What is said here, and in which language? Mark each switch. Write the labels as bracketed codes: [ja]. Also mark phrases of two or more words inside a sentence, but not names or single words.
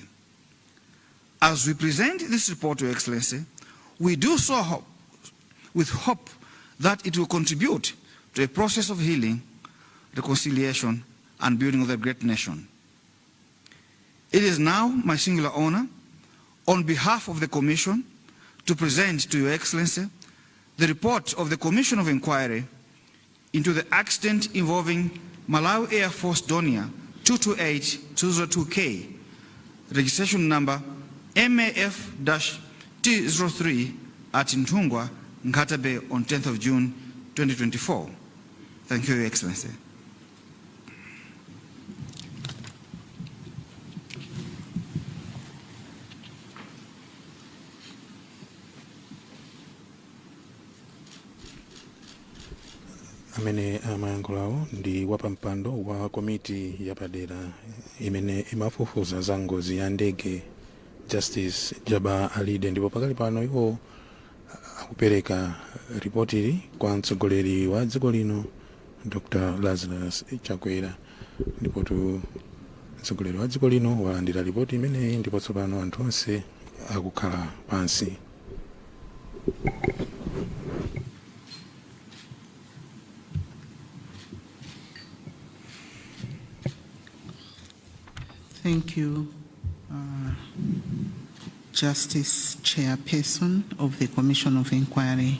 [en] As we present this report to Your Excellency, we do so with hope that it will contribute to a process of healing, reconciliation, and building of the great nation. It is now my singular honor, on behalf of the Commission, to present to Your Excellency the report of the Commission of Inquiry into the accident involving Malawi Air Force Donia 228-202K, registration number MAF-T03 at Ntungwa, Nkatabe on 10th of June 2024. Thank you, Your Excellency. [ny] Amene amayankhulawo ndi wapampando wa komiti yapadera imene imafufuza za ngozi ya ndege Justice Jaba Alide, ndipo pakali pano iwo akupereka ripotili kwa mtsogoleri wa dziko lino Dr. Lazarus Chakwera, ndipo mtsogoleri wa dziko lino walandira ripoti imeneyi, ndipo tsopano anthu onse akukhala pansi. [en] Thank you, Justice Chairperson of the Commission of Inquiry.